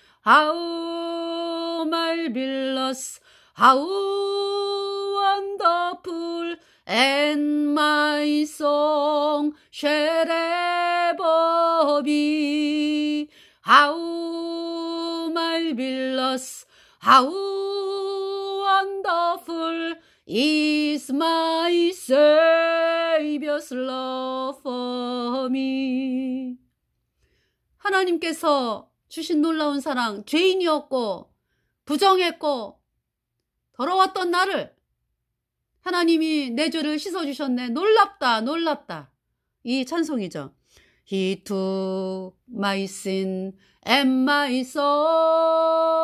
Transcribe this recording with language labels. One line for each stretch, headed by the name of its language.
English: How marvelous, how wonderful, and my song shall ever be. How marvelous, how wonderful is my Savior's love for me.
Korean: 하나님께서 주신 놀라운 사랑, 죄인이었고 부정했고 더러웠던 나를 하나님이 내 죄를 씻어주셨네. 놀랍다, 놀랍다. 이 찬송이죠.
English: He took my sin and my sorrows.